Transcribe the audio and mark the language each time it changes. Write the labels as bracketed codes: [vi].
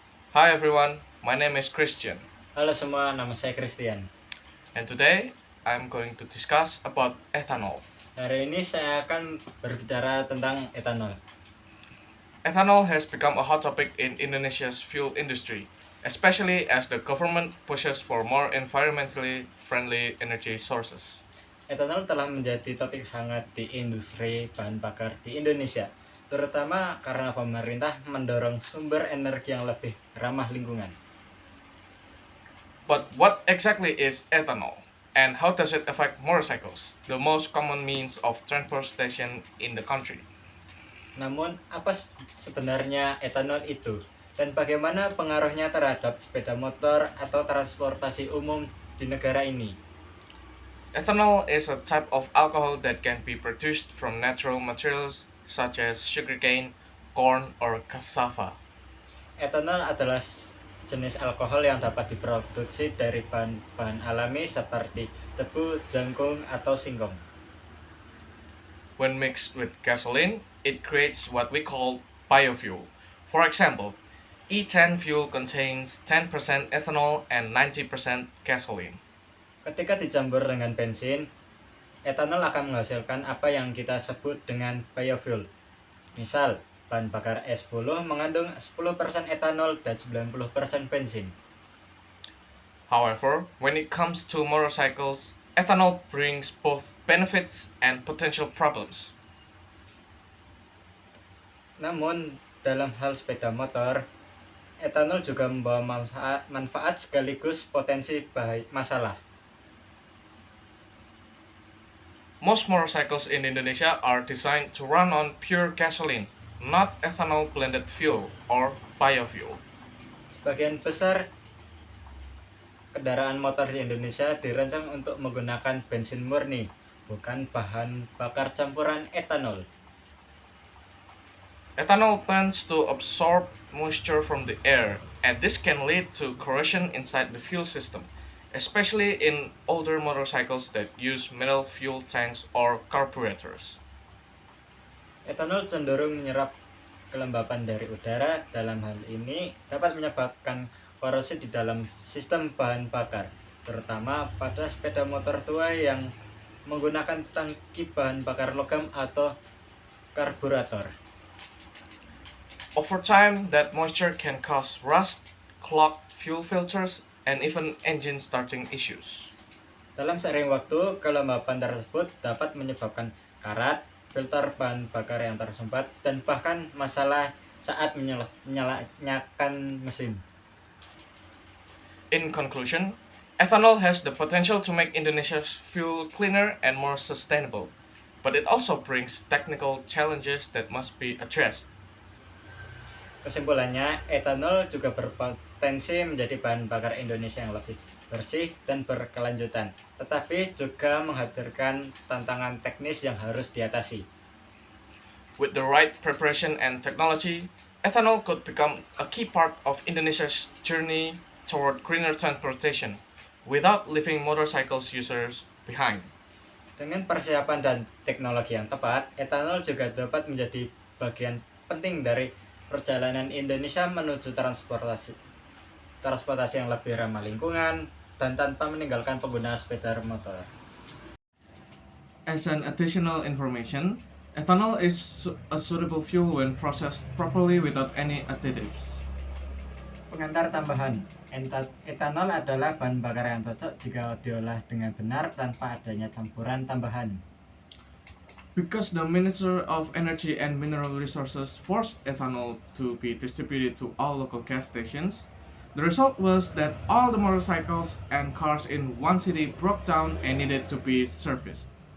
[en] Hi everyone, my name is Christian, [id] Halo semua, nama saya Christian. [en] and today I'm going to discuss about ethanol. [id] Hari ini saya akan berbicara tentang etanol. [en] Ethanol has become a hot topic in Indonesia's fuel industry, especially as the government pushes for more environmentally friendly energy sources. [id] Etanol telah menjadi topik hangat di industri bahan bakar di Indonesia, terutama karena pemerintah mendorong sumber energi yang lebih ramah lingkungan. [en] But what exactly is ethanol? And how does it affect motorcycles, the most common means of transportation in the country? [id] Namun, apa sebenarnya etanol itu? Dan bagaimana pengaruhnya terhadap sepeda motor atau transportasi umum di negara ini? [en] Ethanol is a type of alcohol that can be produced from natural materials such as sugarcane, corn, or cassava. [id] Etanol adalah jenis alkohol yang dapat diproduksi dari bahan-bahan alami seperti tebu, jagung, atau singkong. [en] When mixed with gasoline, it creates what we call biofuel. For example, E10 fuel contains 10% ethanol and 90% gasoline. [id] Ketika dicampur dengan bensin, etanol akan menghasilkan apa yang kita sebut dengan biofuel. Misal, bahan bakar E10 mengandung 10% etanol dan 90% bensin. [en] However, when it comes to motorcycles, ethanol brings both benefits and potential problems. [id] Namun, dalam hal sepeda motor, etanol juga membawa manfaat sekaligus potensi masalah. [en] Most motorcycles in Indonesia are designed to run on pure gasoline, not ethanol blended fuel or biofuel. [id] Sebagian besar kendaraan motor di Indonesia dirancang untuk menggunakan bensin murni, bukan bahan bakar campuran etanol. [en] Ethanol tends to absorb moisture from the air, and this can lead to corrosion inside the fuel system, especially in older motorcycles that use metal fuel tanks or carburetors. [id] Etanol cenderung menyerap kelembapan dari udara. Dalam hal ini dapat menyebabkan korosi di dalam sistem bahan bakar, terutama pada sepeda motor tua yang menggunakan tangki bahan bakar logam atau karburator. [en] Over time, that moisture can cause rust, clogged fuel filters, and even engine starting issues. [id] Dalam seiring waktu, kelembapan tersebut dapat menyebabkan karat, filter bahan bakar yang tersumbat, dan bahkan masalah saat menyalakan mesin. [en] In conclusion, ethanol has the potential to make Indonesia's fuel cleaner and more sustainable, but it also brings technical challenges that must be addressed. [id] Kesimpulannya, etanol juga berpotensi menjadi bahan bakar Indonesia yang lebih bersih dan berkelanjutan, tetapi juga menghadirkan tantangan teknis yang harus diatasi. [en] With the right preparation and technology, ethanol could become a key part of Indonesia's journey toward greener transportation without leaving motorcycles users behind. [id] Dengan persiapan dan teknologi yang tepat, etanol juga dapat menjadi bagian penting dari perjalanan Indonesia menuju transportasi yang lebih ramah lingkungan dan tanpa meninggalkan pengguna sepeda motor. [en] As an additional information, ethanol is a suitable fuel when processed properly without any additives. [id] Pengantar tambahan, etanol adalah bahan bakar yang cocok jika diolah dengan benar tanpa adanya campuran tambahan. [en] Because the Minister of Energy and Mineral Resources forced ethanol to be distributed to all local gas stations, the result was that all the motorcycles and cars in one city broke down and needed to be serviced.